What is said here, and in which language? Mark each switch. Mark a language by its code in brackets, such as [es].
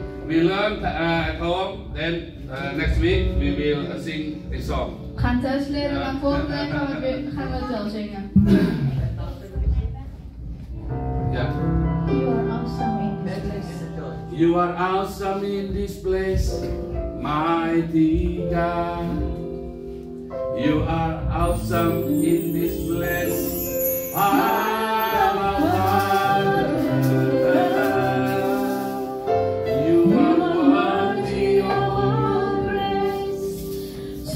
[en] We learn at home, then next week we will sing a song. [nl] Gaan thuis leren, maar volgende week gaan we het wel zingen. Ya. [en] You are awesome in this place, mighty God. You are awesome in this place. You are worthy of all praise.